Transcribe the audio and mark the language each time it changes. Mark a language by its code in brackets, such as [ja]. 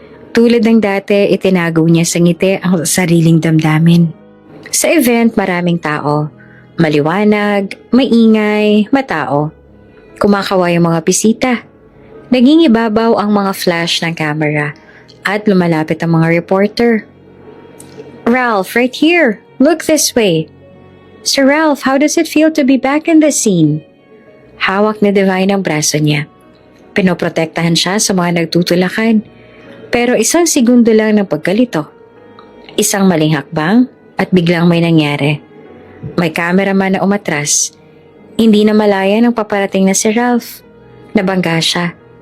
[tl] Tulad ng dati, itinago niya sa ngiti ang sariling damdamin. Sa event, maraming tao. Maliwanag, maingay, matao. Kumakaway ang mga bisita. Nagingibabaw ang mga flash ng camera at lumalapit ang mga reporter. [en] "Ralph, right here. Look this way. Sir Ralph, how does it feel to be back in the scene?" [tl] Hawak ni Divine ang braso niya. Pinoprotektahan siya sa mga nagtutulakan. Pero isang segundo lang ng pagkalito. Isang maling hakbang at biglang may nangyari. May cameraman na umatras. Hindi na malaya ng paparating na si Ralph. Nabangga siya.